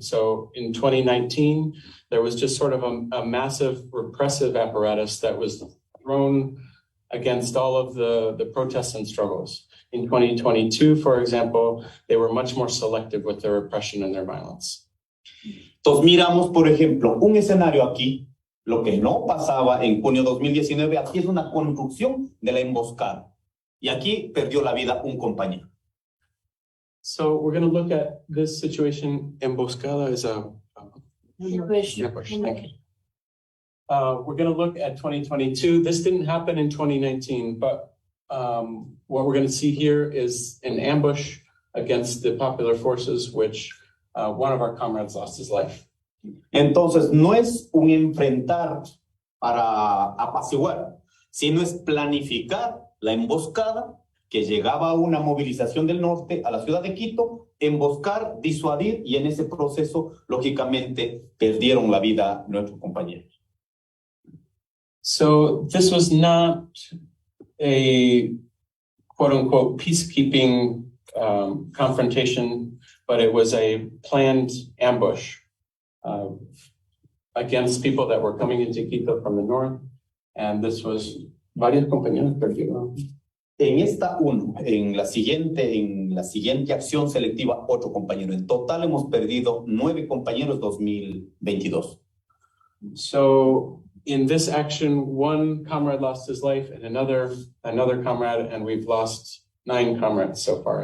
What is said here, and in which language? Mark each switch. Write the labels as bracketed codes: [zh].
[en] So in 2019, there was just sort of a massive repressive apparatus that was thrown against all of the protests and struggles. In 2022, for example, they were much more selective with their repression and their violence. [es] Entonces miramos, por ejemplo, un escenario aquí. Lo que no pasaba en junio 2019, aquí es una construcción de la emboscada. Y aquí perdió la vida un compañero. [en] So we're going to look at this situation. Emboscada is a ambush. Thank you. We're going to look at 2022. This didn't happen in 2019, but what we're going to see here is an ambush against the popular forces, which one of our comrades lost his life. [es] Entonces, no es un enfrentar para apaciguar, sino es planificar la emboscada que llegaba a una movilización del norte a la ciudad de Quito, emboscar, disuadir, y en ese proceso, lógicamente, perdieron la vida nuestros compañeros. [en] So this was not a quote unquote peacekeeping confrontation, but it was a planned ambush against people that were coming into Quito from the north. And this was [es] varios compañeros perdieron. En esta uno, en la siguiente acción selectiva, 8 compañeros. En total hemos perdido 9 compañeros 2022. [en] So in this action, 1 comrade lost his life and another comrade, and we've lost 9 comrades so far.